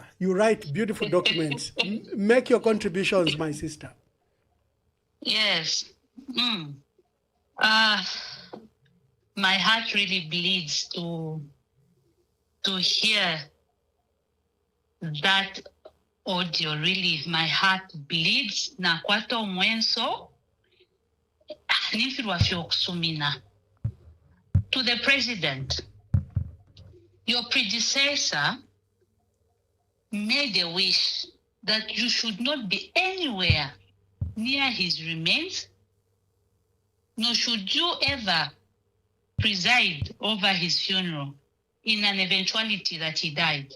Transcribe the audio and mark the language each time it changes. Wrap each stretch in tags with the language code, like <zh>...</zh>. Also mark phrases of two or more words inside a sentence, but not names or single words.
<en>You write beautiful documents. Make your contributions, my sister. Yes. My heart really bleeds to hear that audio. Really, my heart bleeds.</en> <bem>Na kwato mwenso nifirwa fyo kusumina.</bem> <en>To the president, your predecessor made a wish that you should not be anywhere near his remains, nor should you ever preside over his funeral in an eventuality that he died.</en>